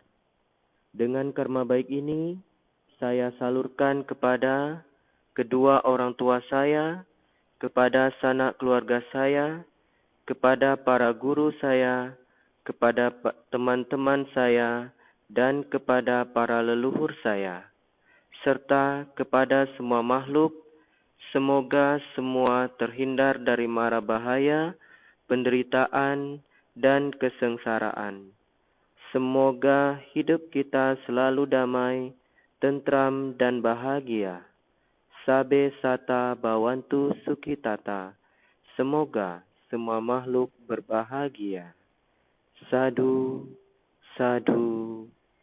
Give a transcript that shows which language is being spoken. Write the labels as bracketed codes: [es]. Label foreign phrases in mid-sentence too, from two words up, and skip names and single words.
[id] Dengan karma baik ini, saya salurkan kepada kedua orang tua saya, kepada sanak keluarga saya, kepada para guru saya, kepada teman-teman saya, dan kepada para leluhur saya, serta kepada semua makhluk. Semoga semua terhindar dari mara bahaya, penderitaan, dan kesengsaraan. Semoga hidup kita selalu damai, tentram, dan bahagia. [pi] Sabe sata bawantu sukitata. [id] Semoga semua makhluk berbahagia. [pi] Sadhu, sadhu,